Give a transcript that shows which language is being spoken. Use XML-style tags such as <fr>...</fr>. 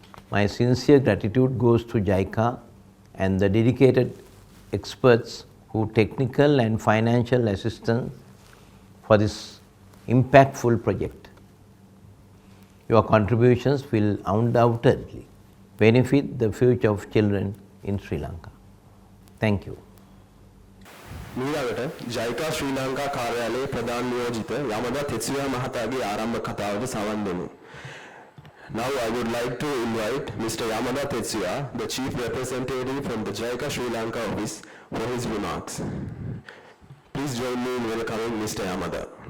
<en>My sincere gratitude goes to jicA and the dedicated experts who technical and financial assistance for this impactful project. Your contributions will undoubtedly benefit the future of children in Sri Lanka. Thank you.</en> <si>මීළඟට ජයිකා ශ්‍රී ලංකා කාර්යාලයේ ප්‍රධාන නියෝජිත යමදා තෙත්සුයා මහතාගේ ආරම්භ කතාවට සවන් දෙමු.</si> <en>Now I would like to invite Mr. Yamada Tetsuya, the Chief Representative from the jicA Sri Lanka office, for his remarks. Please join me in welcoming Mr. Yamada.</en>